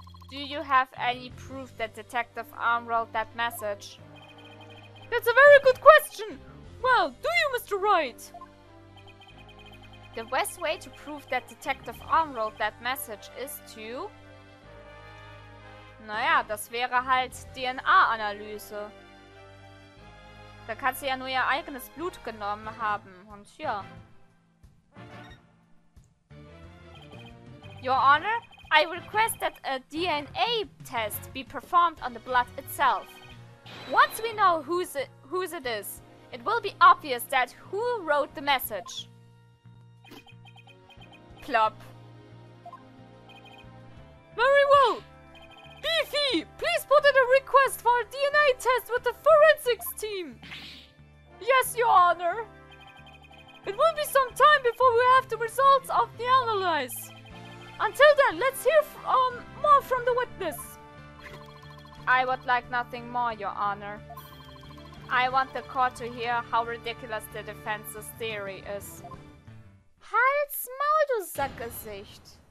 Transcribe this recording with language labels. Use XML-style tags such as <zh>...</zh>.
<en>Do you have any proof that Detective Arm wrote that message? That's a very good question. Well, do you, Mr. Wright? The best way to prove that Detective Arm wrote that message is to...</en> <de>Naja, das wäre halt DNA-Analyse. Da kann sie ja nur ihr eigenes Blut genommen haben. Und ja.</de> <en>Your Honor, I request that a DNA test be performed on the blood itself. Once we know whose it is, it will be obvious that who wrote the message. Plop. Very well. Beefy, please put in a request for a DNA test with the forensics team. Yes, Your Honor. It will be some time before we have the results of the analysis. Until then, let's hear more from the witness. I would like nothing more, Your Honor. I want the court to hear how ridiculous the defense's theory is.</en> <de>Halt's Maul, du Sackgesicht!</de>